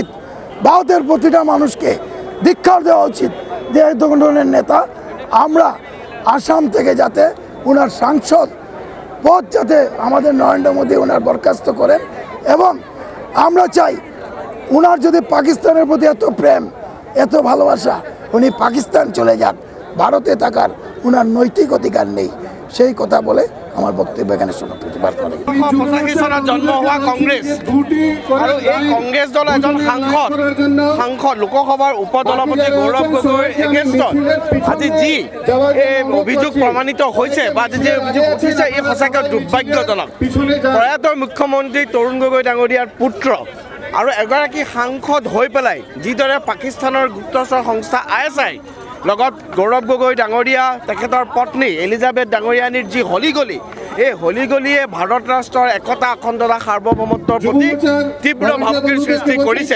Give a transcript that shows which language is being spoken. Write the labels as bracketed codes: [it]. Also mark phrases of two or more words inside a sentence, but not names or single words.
[bn] ভারতের প্রতিটা মানুষকে ধিক্কার দেওয়া উচিত যে এই ধরনের নেতা আমরা আসাম থেকে যাতে ওনার সাংসদ পদ যাতে আমাদের নরেন্দ্র মোদী ওনার বরখাস্ত করেন, এবং আমরা চাই ওনার যদি পাকিস্তানের প্রতি এত প্রেম এত ভালোবাসা উনি পাকিস্তান চলে যান, ভারতে থাকার ওনার নৈতিক অধিকার নেই। সেই কথা বলে আমার বক্তব্য এখানে সমাপ্ত করতে পারি। [as] 1985 চনত জন্ম হোৱা কংগ্ৰেছ আৰু এই কংগ্ৰেছ দলৰ এজন সাংসদ লোকসভাৰ উপসভাপতি গৌৰৱ গগৈৰ এগেইনষ্টত আজি যি এই অভিযোগ প্ৰমাণিত হৈছে বা আজি যি অভিযোগ উঠিছে এই সঁচাকৈ দুৰ্ভাগ্যজনক। প্ৰয়াত মুখ্যমন্ত্ৰী তৰুণ গগৈ ডাঙৰীয়াৰ পুত্ৰ আৰু এগৰাকী সাংসদ হৈ পেলাই যিদৰে পাকিস্তানৰ গুপ্তচৰ সংস্থা ISI লগত গৌৰৱ গগৈ ডাঙৰীয়া তেখেতৰ পত্নী এলিজাবেথ ডাঙৰীয়ানীৰ যি হলিগলি, এই হলিগলিয়ে ভাৰত ৰাষ্ট্ৰৰ একতা অখণ্ডতা সাৰ্বভৌমত্বৰ প্ৰতি তীব্ৰ ভাবুকিৰ সৃষ্টি কৰিছে।